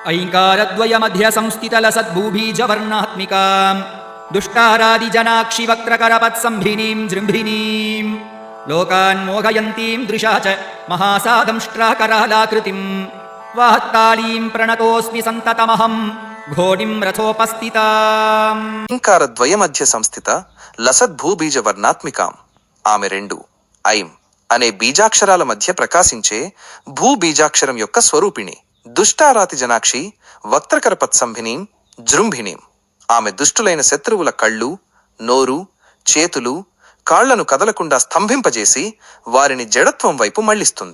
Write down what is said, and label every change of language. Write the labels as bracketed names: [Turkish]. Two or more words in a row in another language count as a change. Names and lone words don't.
[Sanskrit] ऐङ्कारद्वयमध्य संस्थितलसद्भूबीजवर्णात्मिकाम् दुष्टारादिजनाक्षिवक्त्रकरपत्सम्भिनीं जृम्भिनीं लोकान् मोहयन्तीं दृशा च महासादंष्ट्राकरालाकृतिं वाहत्तालीं प्रणतोऽस्मि सन्ततमहं घोडिं रथोपस्थिताम् ఓంకారద్వయమధ్య సంస్థిత లసద్భూబీజ వర్ణాత్మికాం. [Telugu] ఆమె రెండు ఐం అనే బీజాక్షరాల మధ్య ప్రకాశించే భూబీజాక్షరం యొక్క స్వరూపిణి. [Sanskrit] దుష్టారాతి జనాక్షి వక్త్రకరపత్సంభినీం జృంభిణీం. [Telugu] ఆమె దుష్టులైన శత్రువుల కళ్ళు, నోరు, చేతులు, కాళ్లను కదలకుండా స్తంభింపజేసి వారిని జడత్వం వైపు మళ్లిస్తుంది.